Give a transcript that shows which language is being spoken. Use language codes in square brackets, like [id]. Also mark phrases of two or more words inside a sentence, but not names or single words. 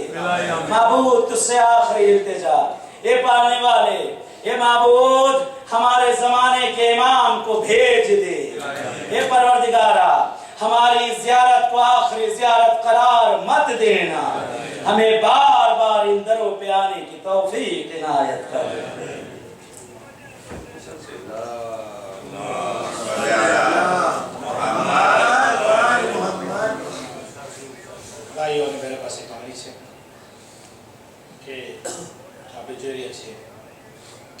[ur] معبود تجھ سے آخری التجا، اے پالنے والے، اے معبود ہمارے زمانے کے امام کو بھیج دے۔ اے پروردگارہ ہماری زیارت کو آخری زیارت قرار مت دینا، ہمیں بار بار ان دروں پہ آنے کی توفیق عنایت کر دے۔ [gu] ભાઈઓ અને બહેનો પાસે માગણી છે કે આપણે જોઈ રહ્યા છીએ કે